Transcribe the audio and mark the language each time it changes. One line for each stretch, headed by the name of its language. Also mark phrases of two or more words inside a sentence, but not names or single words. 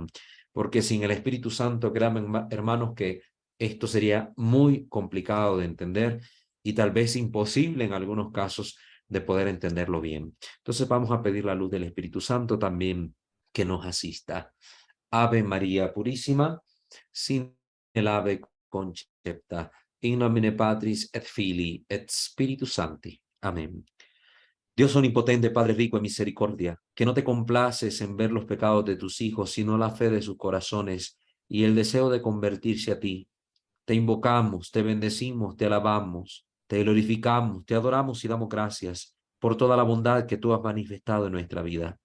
Spanish: Porque sin el Espíritu Santo, créanme, hermanos, que esto sería muy complicado de entender y tal vez imposible en algunos casos de poder entenderlo bien. Entonces vamos a pedir la luz del Espíritu Santo también que nos asista. Ave María Purísima, sin el ave concepta,
Latin: in nomine Patris et Filii et Spiritus Sancti.
Spanish: Amén. Dios omnipotente, Padre rico en misericordia, que no te complaces en ver los pecados de tus hijos, sino la fe de sus corazones y el deseo de convertirse a ti. Te invocamos, te bendecimos, te alabamos, te glorificamos, te adoramos y damos gracias por toda la bondad que tú has manifestado en nuestra vida.